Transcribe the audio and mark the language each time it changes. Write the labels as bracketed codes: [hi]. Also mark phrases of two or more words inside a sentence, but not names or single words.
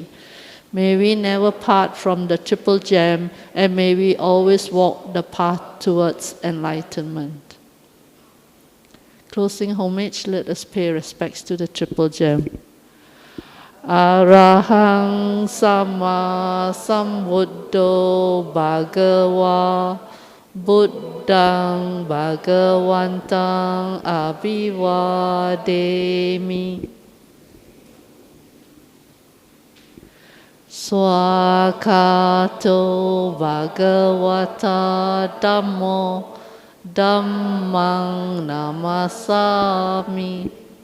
[en] May we never part from the Triple Gem, and may we always walk the path towards enlightenment. Closing homage, let us pay respects to the Triple Gem. [pi] Arahang Sama Sambuddho Bhagava Buddhang Bhagavantang Abhivademi. Swakato Bhagavata Dhammo Dhammang Namasami.